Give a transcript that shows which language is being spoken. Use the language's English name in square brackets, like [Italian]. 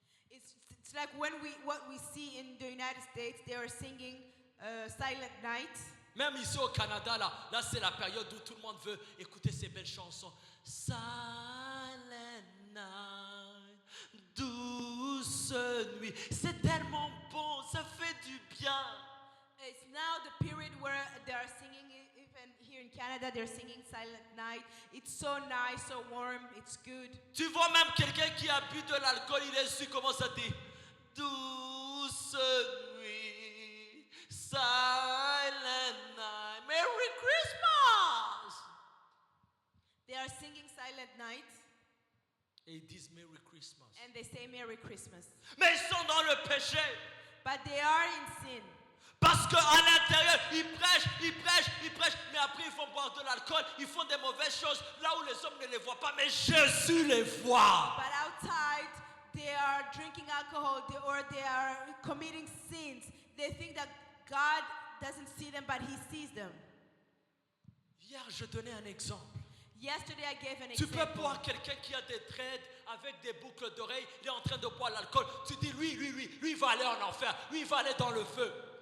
[English] It's like what we see in the United States, they are singing Silent Night. [French] Même ici au Canada, là c'est la période où tout le monde veut écouter ces belles chansons. Silent Night, douce nuit. C'est tellement bon, ça fait du bien. [English] It's now the period where they are singing, even here in Canada, they're singing Silent Night. It's so nice, so warm, it's good. [French] Tu vois même quelqu'un qui a bu de l'alcool, il est su comment ça dit. Douce nuit, silent night, Merry Christmas. [English] They are singing Silent Night [French] Et ils disent Merry Christmas. [English] and they say Merry Christmas. [French] Mais ils sont dans le péché. [English] But they are in sin. [French] Parce qu'à l'intérieur, ils prêchent, mais après ils font boire de l'alcool, ils font des mauvaises choses là où les hommes ne les voient pas, mais Jésus les voit. [English] But outside, they are drinking alcohol or they are committing sins. They think that God doesn't see them, but He sees them. [French] Hier, je donnais un exemple. [English] Yesterday, I gave an [French] Tu peux [English] example. [French] voir quelqu'un qui a des dreads avec des boucles d'oreilles, il est en train de boire l'alcool. Tu dis, lui, il va aller en enfer, lui, il va aller dans le feu.